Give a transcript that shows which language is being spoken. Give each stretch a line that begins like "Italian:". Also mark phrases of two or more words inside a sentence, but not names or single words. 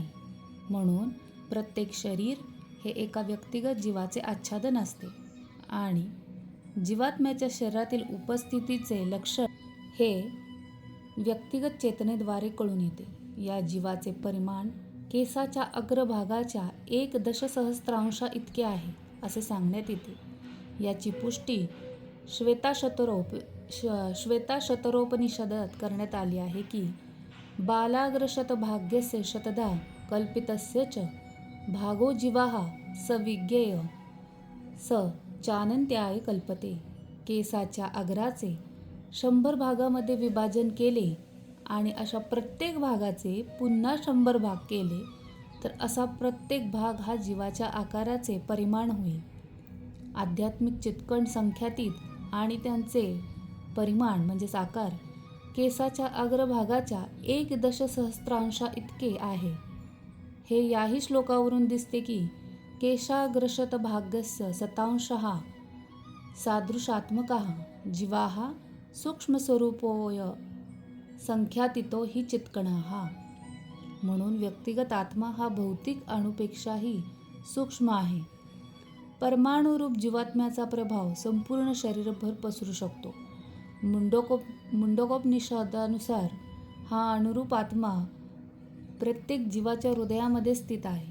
Marathi: म्हणून प्रत्येक शरीर हे एका व्यक्तिगत जीवाचे आच्छादन असते आणि जीवात्म्याच्या शरीरातील उपस्थितीचे लक्षण हे व्यक्तिगत चेतनेद्वारे कळून येते. या जीवाचे परिमाण केसाच्या अग्रभागाच्या 1 दशसहस्रांशा इतके आहे असे सांगण्यात येते. याची पुष्टी श्वेताशतरोपनिषदात करण्यात आली आहे की
Sanskrit: बालाग्रशतभाग्यस्य शतधा कल्पितस्य च भागो जीवाः स विज्ञेय स चानन्त्याय कल्पते.
Marathi: केसाच्या अग्राचे 100 भागामध्ये विभाजन केले आणि अशा प्रत्येक भागाचे पुन्हा 100 भाग केले तर असा प्रत्येक भाग हा जीवाच्या आकाराचे परिमाण होईल. आध्यात्मिक चित्कण संख्यातीत आणि त्यांचे परिमाण म्हणजेच आकार केसाच्या अग्रभागाच्या 1 दशसहस्रांशा इतके आहे. हे याही श्लोकावरून दिसते की
Sanskrit: केशाग्रशतभागस्य शतांशः सादृशात्मकः जीवाः सूक्ष्मस्वरूपोऽय संख्यातीतो हि चित्कणः.
Marathi: म्हणून व्यक्तिगत आत्मा हा भौतिक अणुपेक्षाही सूक्ष्म आहे. परमाणुरूप जीवात्म्याचा प्रभाव संपूर्ण शरीरभर पसरू शकतो. मुंडकोपनिषदानुसार हा अणुरूप आत्मा प्रत्येक जीवाच्या हृदयामध्ये स्थित आहे.